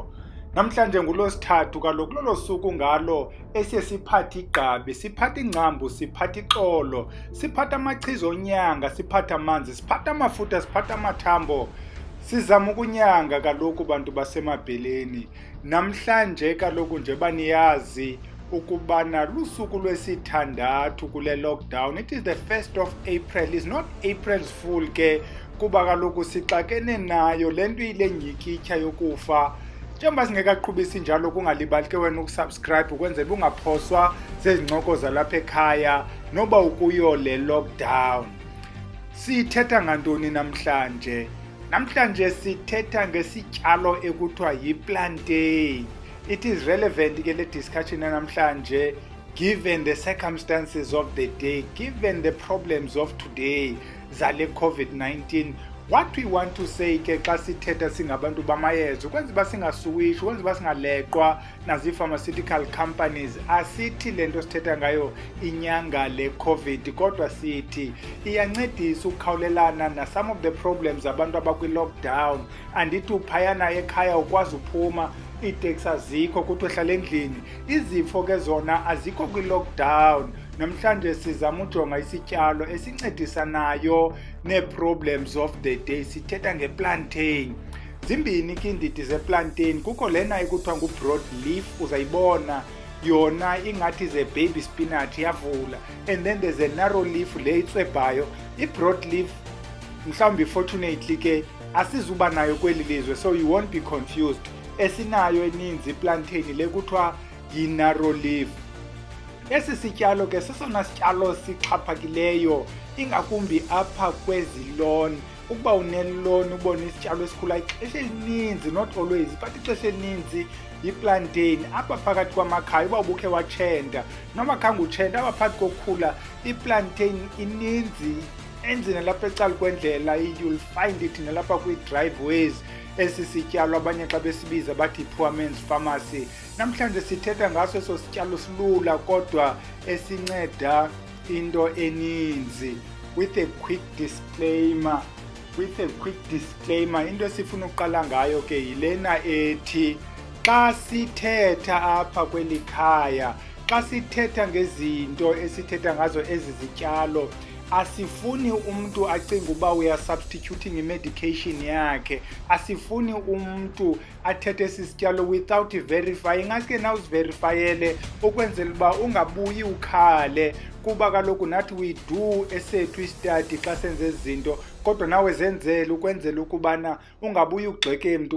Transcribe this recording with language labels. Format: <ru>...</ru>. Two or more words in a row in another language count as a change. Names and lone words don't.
<xh>Namhlanje nguLwesithathu kaloku lolo suku ngalo esiye siphathe igqabi, siphathe ingcambu, siphathe ixolo, siphathe amachiza onyanga, siphathe amanzi, siphathe amafutha, siphathe amathambo. Sizama ukunyanga kaloku bantu basemabheleni. Namhlanje kaloku nje baniyazi ukubana lusuku lwesithandathu kule lockdown.</xh> <en>It is the 1st of April. It's not April's Fool ke,</en> <xh>kuba kaloku sixakene nayo le nto ile nyikitya yokufa. Njengoba singekaqhubisi njalo kungalibali ke wena ukusubscribe ukwenzela ungaphoswa zezincoko zalapha ekhaya noba ukuyo le lockdown. Sithetha ngantoni namhlanje? Namhlanje sithetha ngesityalo ekuthiwa yi-plantain.</xh> <en>It is relevant ke le discussion namhlanje given the circumstances of the day, given the problems of today zale COVID-19. What we want to say</en> <xh>ke xa sithetha singabantu bamayeza ukwenza uba singasuwishi, ukwenza uba singaleqwa nazi-</xh> <en>pharmaceutical companies,</en> <xh>asithi le nto sithetha ngayo inyanga le COVID, kodwa sithi iyancedisa ukukhawulelana na</xh> <en>some of the problems</en> <xh>abantu abakwi-lockdown. Andithi uphayana ekhaya ukwazi uphuma, iiteksi azikho, kuthi uhlala endlini. Izifo ke zona azikho kwi-lockdown. Namhlanje sizama ujonga isityalo esincedisanayo nee-</xh> <en>problems of the day.</en> <xh>Sithetha nge-plantain. Zimbini ke iindidi ze-plantain. Kukho lena ekuthiwa ngu-</xh> <en>broad leaf,</en> <xh>uzayibona yona ingathi ze-</xh> <en>baby spinach</en> <xh>yavula.</xh> <en>And then there's a narrow leaf</en> <xh>le itswebhayo. I-</xh> <en>broad leaf</en> <xh>mhlawumbi fortunately ke asizuba nayo kweli lizwe,</xh> <en>so you won't be confused.</en> <xh>Esinayo eninzi plantain le kuthiwa yi-</xh> <en>narrow leaf.</en> <xh>Esi sityalo ke sesona sityalo sixhaphakileyo ingakumbi apha kwezi lawn. Ukuba uneloni ubone isityalo esikhula ixesha elininzi,</xh> <en>not always but</en> <xh>ixesha elininzi yi-plantain. Apha phakathi kwamakhaya uba ubukhe watshenta noma khange utshenta, apha phakathi kokhula i-plantain ininzi enzi nalapha ecala kwendlela.</xh> <en>You'll find it</en> <xh>nalapha kwii-driveways. Esi sityalo abanye xa besibiza bathi</xh> <en>poor man's pharmacy.</en> <xh>Namhlanje sithetha ngaso eso sityalo silula kodwa esinceda into eninzi.</xh> <en>With a quick disclaimer,</en> <xh>into esifuna uqala ngayo ke yilena ethi xa sithetha apha kweli khaya, xa sithetha ngezinto esithetha ngazo ezi zityalo, asifuni umntu acinga uba</xh> <en>we are substituting</en> <xh>i-medication yakhe. Asifuni umntu athethe esi sityalo</xh> <en>without verifying.</en> <xh>Ingaske na uziverifayele ukwenzela uba ungabuyi ukhale, kuba kaloku nathi</xh> <en>we do</en> <xh>esethu istudy xa senze ezi zinto, kodwa nawe zenzele ukwenzela ukubana ungabuyi ugxeke mntu.</xh>